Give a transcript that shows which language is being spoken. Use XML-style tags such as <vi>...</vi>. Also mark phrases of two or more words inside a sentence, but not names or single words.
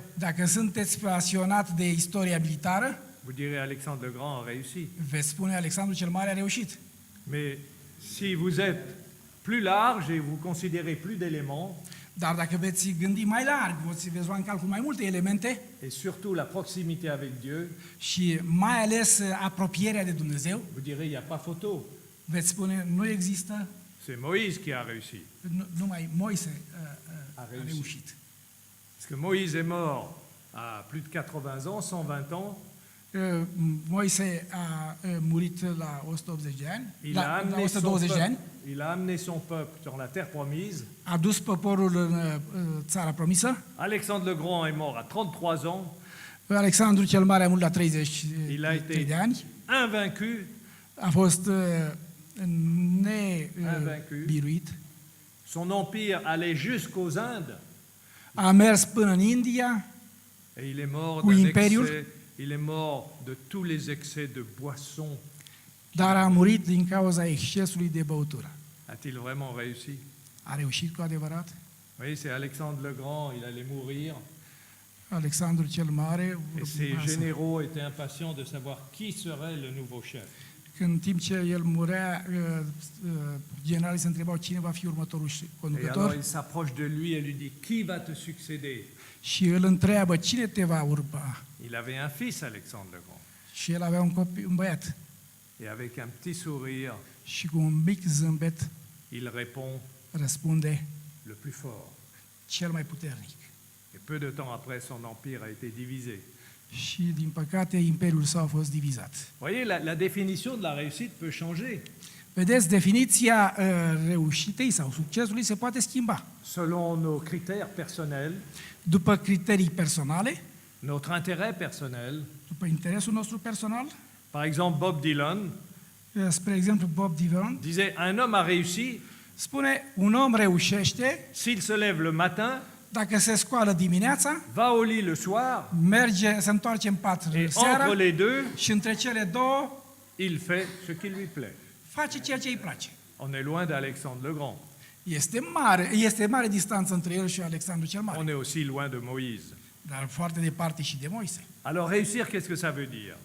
<ro>dacă sunteți pasionat de istoria militară,</ro> <fr>vous direz Alexandre le Grand a réussi.</fr> <ro>veți spune Alexandru cel Mare a reușit.</ro> <fr>Mais si vous êtes plus large et vous considérez plus d'éléments,</fr> <ro>Dar dacă veți gândi mai larg, veți lua în calcul mai multe elemente</ro> <fr>et surtout la proximité avec Dieu,</fr> <ro>și mai ales apropierea de Dumnezeu,</ro> <fr>vous direz il n'y a pas photo.</fr> <ro>veți spune nu există,</ro> <fr>C'est Moïse qui a réussi.</fr> <ro>numai Moise A a reușit. reușit.</ro> <fr>Parce que Moïse est mort à plus de 80 ans, 120 ans.</fr> <ro>Moise a murit la 180 de ani,</ro> <fr>Il a,</fr> <ro>la</ro> <fr>amené son</fr> <ro>120 de ani,</ro> <fr>peuple, il a amené son peuple sur la terre promise.</fr> <ro>a dus poporul în țara promisă.</ro> <fr>Alexandre le Grand est mort à 33 ans.</fr> <ro>Alexandru cel Mare a murit la 33</ro> <fr>Il a été</fr> <ro>de ani.</ro> <fr>invaincu,</fr> <ro>A fost nebiruit.</ro> <fr>son empire allait jusqu'aux Indes,</fr> <ro>A mers până în India</ro> <fr>et il est mort</fr> <ro>Cu</ro> <fr>d'un</fr> <ro>imperiul.</ro> <fr>excès, il est mort de tous les excès de boisson.</fr> <ro>dar a murit din cauza excesului de băutură.</ro> <fr>A-t-il vraiment réussi?</fr> <ro>A reușit cu adevărat?</ro> <fr>Oui, c'est Alexandre le Grand, il allait mourir,</fr> <ro>Alexandru cel Mare,</ro> <fr>et ses généraux étaient impatients de savoir qui serait le nouveau chef.</fr> <ro>în timp ce el murea, generalii se întrebau cine va fi următorul</ro> <fr>Et alors</fr> <ro>conducător</ro> <fr>il s'approche de lui et lui dit, qui va te succéder?</fr> <ro>și îl întreabă cine te va urma.</ro> <fr>Il avait un fils, Alexandre le Grand,</fr> <ro>Și el avea un băiat</ro> <fr>et avec un petit sourire,</fr> <ro>și cu un mic zâmbet</ro> <fr>il répond,</fr> <ro>răspunde</ro> <fr>le plus fort.</fr> <ro>cel mai puternic.</ro> <fr>Et peu de temps après, son empire a été divisé.</fr> <ro>Și din păcate imperiul său a fost divizat.</ro> <fr>Vous voyez, la définition de la réussite peut changer</fr> <ro>Vedeți, definiția reușitei sau succesului se poate schimba</ro> <fr>selon nos critères personnels,</fr> <ro>după criterii personale,</ro> <fr>notre intérêt personnel.</fr> <ro>după interesul nostru personal.</ro> <fr>Par exemple, Bob Dylan</fr> <ro>Spre exemplu, Bob Dylan</ro> <fr>disait, un homme a réussi</fr> <ro>spune, un om reușește</ro> <fr>s'il se lève le matin,</fr> <ro>dacă se scoală dimineața,</ro> <fr>va au lit le soir,</fr> <ro>merge, se întoarce în pat</ro> <fr>et</fr> <ro>seara</ro> <fr>entre les deux,</fr> <ro>și între cele două</ro> <fr>il fait ce qui lui plaît.</fr> <ro>face ceea ce îi place.</ro> <fr>On est loin d'Alexandre le Grand.</fr> <ro>Este mare distanță între el și Alexandru cel Mare,</ro> <fr>On est aussi loin de Moïse.</fr> <ro>dar foarte departe și de Moise.</ro> <fr>Alors réussir, qu'est-ce que ça veut dire?</fr>